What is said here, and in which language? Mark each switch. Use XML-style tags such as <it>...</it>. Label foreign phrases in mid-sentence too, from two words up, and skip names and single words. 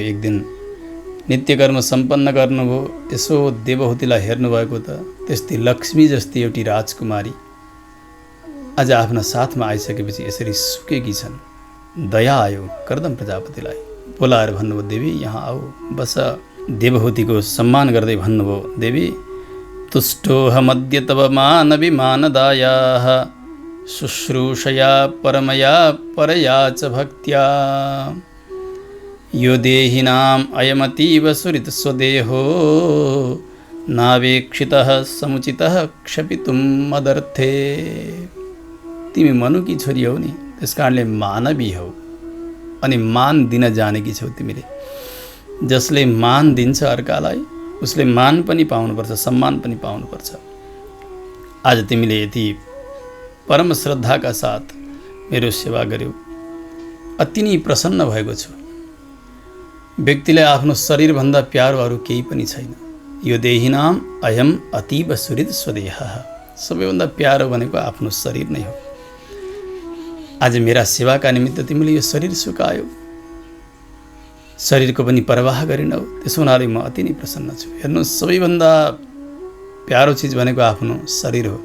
<ne>एक दिन नित्यकर्म सम्पन्न गर्नुभयो। यसो देवहूतिलाई हेर्नुभएको त त्यस्तै लक्ष्मी जस्ती एउटी राजकुमारी आज आफ्ना साथमा आइसकेपछि यसरी सुकेकी छन्। दया आयो कर्दम प्रजापतिलाई। बोलाएर भन्नुभयो, देवी यहाँ आऊ, बस। देवहूतिको सम्मान गर्दै भन्नुभयो,</ne> <sa>देवी तुष्टोऽहमद्य तव मानविमानदायाः शुश्रूषया परमया परया च भक्त्या यो देहिनाम् अयमतीव सुहृत्स्वदेहो नावेक्षितः समुचितः क्षपितुं मदर्थे।</sa> <ne>तिमी मनुकी छोरी हौ नि, त्यस कारणले मानवी हौ अनि मान दिन जानेकी छौ तिमीले। जसले मान दिन्छ अर्कालाई उसले मान पनि पाउनुपर्छ, सम्मान पनि पाउनुपर्छ। आज तिमीले यति परम श्रद्धाका साथ मेरो सेवा गर्यौ, अति नै प्रसन्न भएको छु। व्यक्तिलाई आफ्नो शरीरभन्दा प्यारो अरू केही पनि छैन।</ne> <sa>यो देहिनाम अयम अतीव सुहृद स्वदेहः,</sa> <ne>सबैभन्दा प्यारो भनेको आफ्नो शरीर नै हो। आज मेरा सेवाका निमित्त तिमीले यो शरीर सुकायौ, शरीरको पनि परवाह गरिनौ, त्यसो हुनाले म अति नै प्रसन्न छु। हेर्नु, सबैभन्दा प्यारो चिज भनेको आफ्नो शरीर हो।</ne>